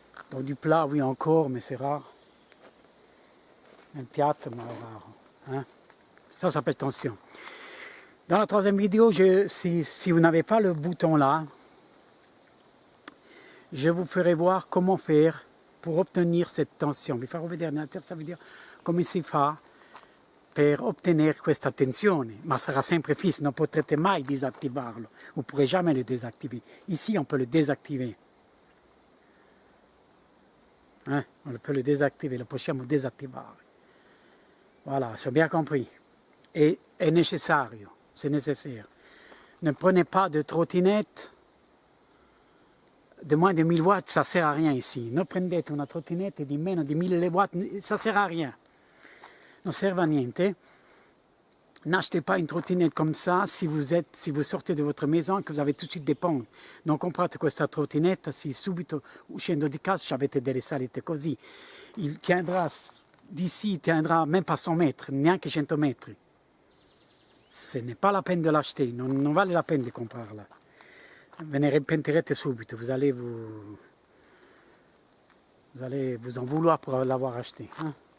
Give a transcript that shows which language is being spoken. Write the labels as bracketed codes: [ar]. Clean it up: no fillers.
[fr] Donc du plat, oui encore, mais c'est rare. Un piatto, mais rare. Hein? Ça s'appelle tension. Dans la troisième vidéo, si vous n'avez pas le bouton là, je vous ferai voir comment faire pour ottenere cette tension. [it] Vi farò vedere nella terza video come si fa per ottenere questa tensione, ma sarà sempre fisso, non potrete mai disattivarlo, [fr] vous ne pourrez jamais le désactiver. Ici, on peut le désactiver. On peut le désactiver, [it] lo possiamo désactivare. [fr] Voilà, c'est bien compris. Et [it] è necessario, [fr] c'est nécessaire. Ne prenez pas de trottinette de moins de 1000 watts, ça ne sert à rien ici. [it] Ne prendete una trottinette di meno di 1000 watts, [fr] ça ne sert à rien. [it] non serve a niente. [fr] N'achetez pas une trottinette comme ça si vous sortez de votre maison e che vous avez tout de suite des pentes. [it] Non comprate questa trottinetta se subito uscendo di casa avete delle salite così. [fr] Il tiendra d'ici, tiendra même pas 100 mètres, [it] neanche 100 metri. [fr] Ce n'est pas la peine de l'acheter, [it] non vale la peine di comprarla. Ve ne repentirete subito, [fr] vous allez vous en vouloir pour l'avoir acheté. Hein?